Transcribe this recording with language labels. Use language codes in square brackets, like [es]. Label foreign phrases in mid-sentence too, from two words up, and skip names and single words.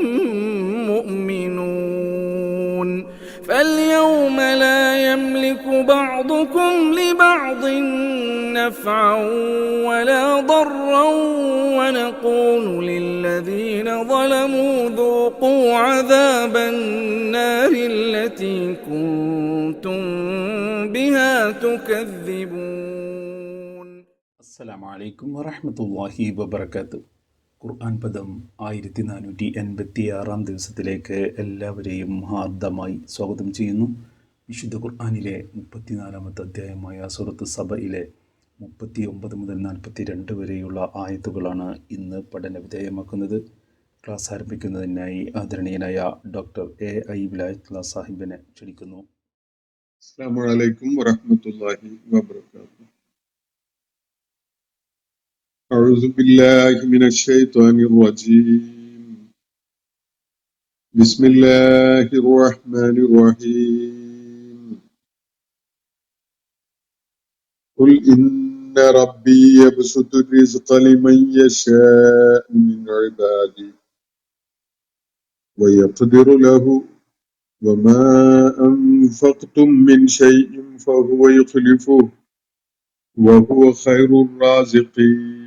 [ar] مؤمنون فاليوم لا يملك بعضكم لبعض نفعا ولا ضرا ونقول للذين ظلموا ذوقوا عذاب النار التي كنتم بها تكذبون. السلام عليكم ورحمة الله وبركاته. [ml] ഖുർആൻ പദം 1486 ദിവസത്തിലേക്ക് എല്ലാവരെയും ഹാർദമായി സ്വാഗതം ചെയ്യുന്നു. വിശുദ്ധ ഖുർആനിലെ 34-ാമത്തെ അധ്യായമായ സൂറത്ത് സബയിലെ 39 മുതൽ 42 വരെയുള്ള ആയത്തുകളാണ് ഇന്ന് പഠന വിധേയമാക്കുന്നത്. ക്ലാസ് ആരംഭിക്കുന്നതിനായി ആദരണീയനായ ഡോക്ടർ A.I. വിലായത്തുള്ള സാഹിബിനെ ക്ഷണിക്കുന്നു. [ar] السلام عليكم ورحمة الله وبركاته. أعوذ بالله من الشيطان الرجيم. بسم الله الرحمن الرحيم. قل إن ربي يبسط الرزق لمن يشاء من عباده ويقدر له وما أنفقتم من شيء فهو يخلفه وهو خير الرازقين.